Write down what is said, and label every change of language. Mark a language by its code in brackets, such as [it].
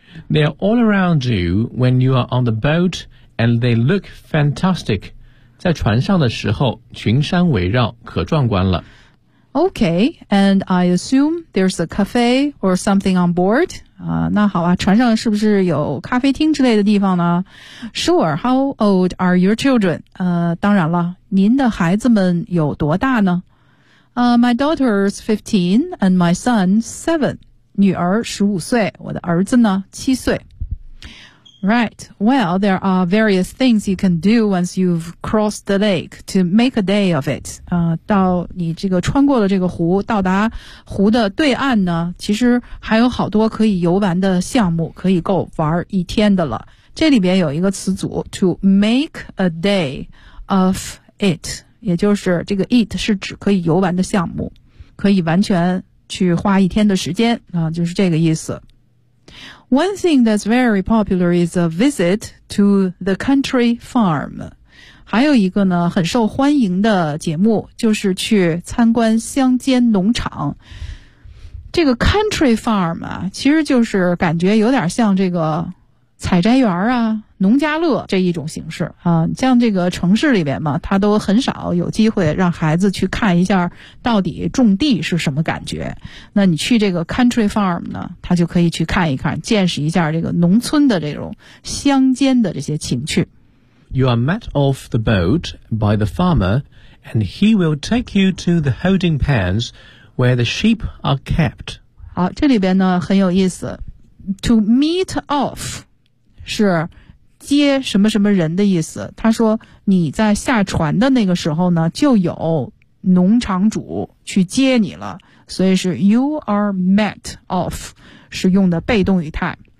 [en] They are all around you when you are on the boat, and they look fantastic. [zh] 在船上的时候，群山围绕，可壮观了。 [en] Okay, and I assume there's a cafe or something on board. [zh] 那好啊，船上是不是有咖啡厅之类的地方呢 ？ [en] Sure. How old are your children? [zh] 当然了，您的孩子们有多大呢 [en] ？My daughter's 15, and my son's 7. [zh] 女儿15岁，我的儿子呢7岁。 [en] Right, well, there are various things you can do once you've crossed the lake to make a day of it. [zh] 到你这个穿过了这个湖，到达湖的对岸呢，其实还有好多可以游玩的项目，可以够玩一天的了。这里边有一个词组 [en] to make a day of it， [zh] 也就是这个 it 是指可以游玩的项目，可以完全去花一天的时间啊，就是这个意思。 [en] One thing that's very popular is a visit to the country farm. [zh] 还有一个呢，很受欢迎的节目就是去参观乡间农场。这个 country farm 啊，其实就是感觉有点像这个采摘园啊、农家乐这一种形式啊。像这个城市里面嘛，他都很少有机会让孩子去看一下到底种地是什么感觉。那你去这个 country farm 呢，他就可以去看一看，见识一下这个农村的这种乡间的这些情趣。 [en] You are met off the boat by the farmer, and he will take you to the holding pens where the sheep are kept. [zh] 好，这里边呢很有意思 ， [en] to meet off。 [zh] 是接什么什么人的意思。他说你在下船的那个时候呢，就有农场主去接你了，所以是 [en] you are met off， [zh] 是用的被动语态。